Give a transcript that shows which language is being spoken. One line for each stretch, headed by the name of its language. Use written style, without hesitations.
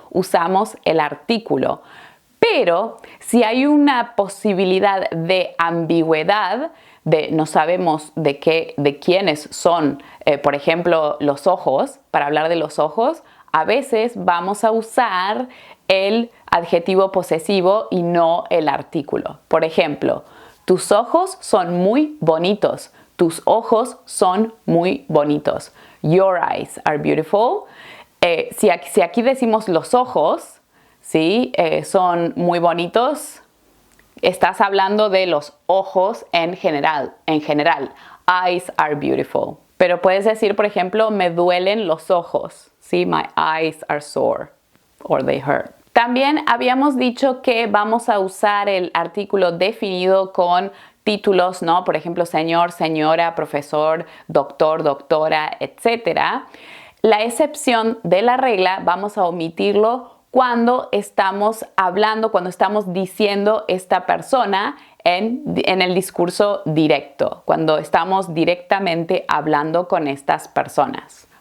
Spanish: Usamos el artículo. Pero si hay una posibilidad de ambigüedad, no sabemos de quiénes son, por ejemplo, los ojos, para hablar de los ojos, a veces vamos a usar el adjetivo posesivo y no el artículo. Por ejemplo, tus ojos son muy bonitos. Tus ojos son muy bonitos.
English: Your eyes are beautiful.
Spanish: Si aquí decimos los ojos, ¿sí? Son muy bonitos, estás hablando de los ojos en general.
English: Eyes are beautiful.
Spanish: Pero puedes decir, por ejemplo, me duelen los ojos. ¿Sí?
English: My eyes are sore or they hurt.
Spanish: También habíamos dicho que vamos a usar el artículo definido con títulos, ¿no? Por ejemplo, señor, señora, profesor, doctor, doctora, etc. La excepción de la regla vamos a omitirlo cuando estamos hablando, cuando estamos diciendo esta persona en el discurso directo, cuando estamos directamente hablando con estas personas.